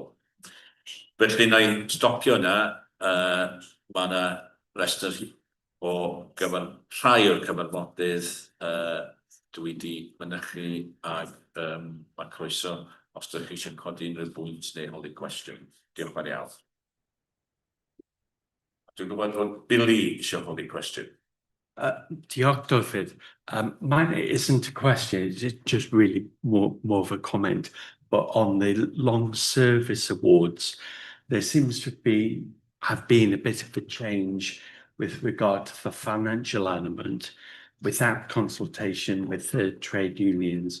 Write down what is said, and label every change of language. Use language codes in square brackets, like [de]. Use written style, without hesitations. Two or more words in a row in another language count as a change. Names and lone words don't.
[cy] Felly na i stopio yna, mae yna restr o rhai o'r cyfarfodydd dwi wedi mynychu ac mae croeso os ydych chi eisiau codi unrhyw bwynt neu holi cwestiwn. Diolch yn iawn. Dwi'n gwybod bod Billy eisiau holi cwestiwn. Diolch, Dorfyd. [en] Mine isn't a question, it's just really more of a comment. But on the long service awards, there seems to have been a bit of a change with regard to the financial element without consultation with the trade unions.